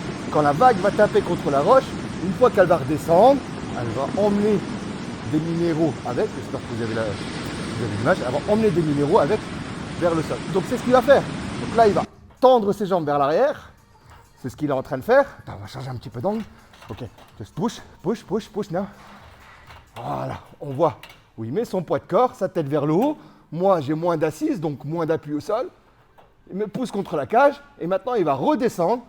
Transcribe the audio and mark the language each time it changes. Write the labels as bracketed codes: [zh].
[fr] Quand la vague va taper contre la roche, une fois qu'elle va redescendre, elle va emmener des minéraux avec, j'espère que vous avez l'image, elle va emmener des minéraux avec vers le sol. Donc c'est ce qu'il va faire. Donc là, il va tendre ses jambes vers l'arrière. C'est ce qu'il est en train de faire. Attends, on va changer un petit peu d'angle. [en] Ok, just push, push, push, push now. [fr] Voilà, on voit où il met son poids de corps, sa tête vers le haut. Moi, j'ai moins d'assise, donc moins d'appui au sol. Il me pousse contre la cage et maintenant il va redescendre.